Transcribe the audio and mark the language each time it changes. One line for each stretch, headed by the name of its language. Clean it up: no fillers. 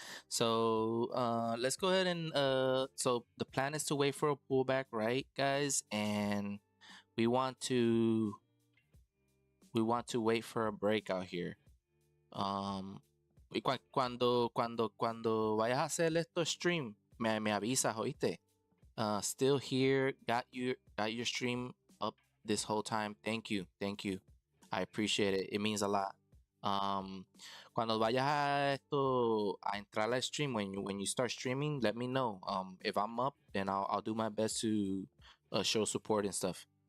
English: So let's go ahead and so the plan is to wait for a pullback, right, guys? And we want to wait for a breakout here.
Spanish: Y cuando vayas a hacer esto stream, me avisas, oíste.
English: Still here, got your stream up this whole time. Thank you, thank you. I appreciate it. It means a lot.
Spanish: Cuando vayas a esto a entrar al stream,
English: when you start streaming, let me know. If I'm up, then I'll do my best to show support and stuff.